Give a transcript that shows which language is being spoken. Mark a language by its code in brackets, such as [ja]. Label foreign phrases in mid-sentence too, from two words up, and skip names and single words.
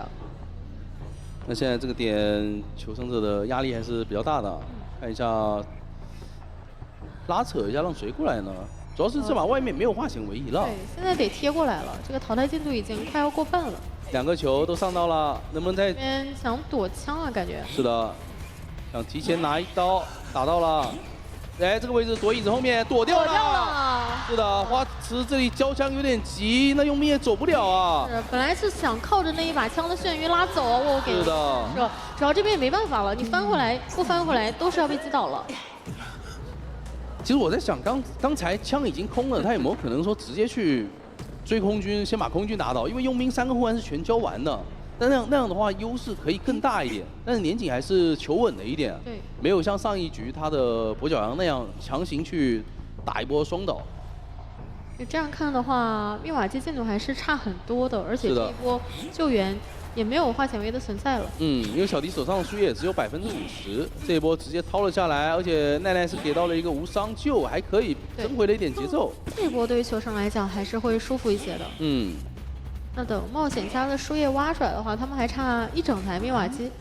[zh] 那現在這個點，求生者的壓力還是比較大的。看一下，拉扯一下，讓誰過來呢？主要是這把外面沒有化險為夷了。對，現在得貼過來了。這個淘汰進度已經快要過半了。 2個球都上到了，能不能在？這邊想躲槍啊，感覺。是的，想提前拿一刀，打到了。哎，這個位置躲椅子後面躲掉了。是的，花池這裡交槍有點急，那傭兵也走不了啊。是，本來是想靠着那一把槍的眩暈拉走，我給。是的。是，主要這邊也沒辦法了，你翻回來不翻回來都是要被擊倒了。其實我在想，剛才槍已經空了，他有沒有可能說直接去追空軍，先把空軍打倒？因為傭兵3個護腕是全交完的，但那樣的話優勢可以更大一點。但是年僅還是求穩了一點，對，沒有像上一局他的跛腳羊那樣強行去打一波雙倒。就這樣看的話，密碼機進度還是差很多的，而且這一波救援也沒有化險為夷的存在了。因為小迪手上的輸液只有50%，這一波直接掏了下來，而且奈奈是給到了一個無傷救，還可以爭回了一點節奏。這一波對於求生來講還是會舒服一些的。那等冒險家的輸液挖出來的話，他們還差1整台密碼機。